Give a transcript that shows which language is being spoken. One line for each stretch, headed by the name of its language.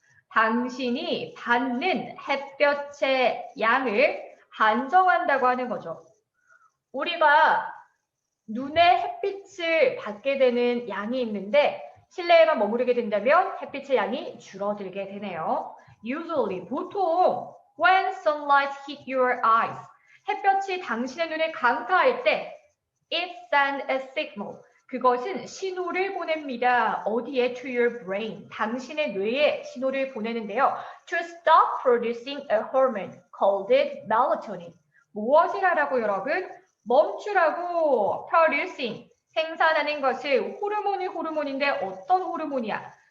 Korean: 당신이 받는 햇볕의 양을 한정한다고 하는 거죠. 우리가 눈에 햇빛을 받게 되는 양이 있는데 실내에만 머무르게 된다면 햇빛의 양이 줄어들게 되네요.
English: Usually,
Korean: 보통
English: when sunlight hit your eyes,
Korean: 햇볕이 당신의 눈에 강타할 때
English: it sends a signal.
Korean: 그것은 신호를 보냅니다.
English: 어디에? To your brain.
Korean: 당신의 뇌에 신호를 보내는데요.
English: To stop producing a hormone called melatonin.
Korean: 무엇을 하라고 여러분? 멈추라고. producing. 생산하는 것을 호르몬인데 어떤 호르몬이야?